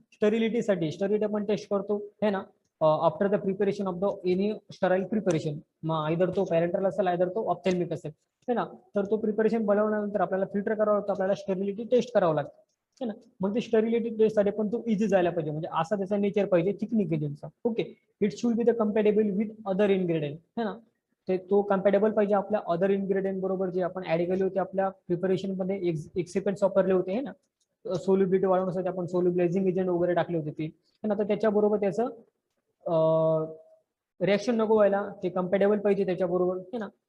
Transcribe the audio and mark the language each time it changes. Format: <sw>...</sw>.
<mr>स्टरिलिटीसाठी sterility आपण taste करतो है ना</mr> <en>After the preparation of the any sterile preparation.</en> <mr>मग आयदर तो पॅरेंटल असेल, आयदर तो ऑप्थॅल्मिक असेल है ना. तर तो प्रिपरेशन बनवल्यानंतर आपल्याला फिल्टर करावं लागतं, आपल्याला स्टरिलिटी टेस्ट करावं लागतं है ना. मग ते स्टरिलिटी टेस्ट साठी पण तो इझी जायला पाहिजे, म्हणजे असा त्याचा नेचर पाहिजे thickening एजंटचा.</mr> <en>Okay, it should be the compatible with other ingredient है ना.</en> <mr>तो कम्पॅटेबल पाहिजे आपल्या अदर इन्ग्रेडियंट बरोबर, जे आपण ऍड केले होते आपल्या प्रिपरेशन मध्ये, एक्सिपेंट्स वापरले होते है ना. सोल्युबिलिटी वाढवण्यासाठी आपण सोल्युबलायझिंग एजंट वगैरे टाकले होते ते है ना. तर त्याच्याबरोबर त्याचं रिएक्शन नको व्हायला, ते कम्पॅटेबल पाहिजे त्याच्याबरोबर है ना.</mr>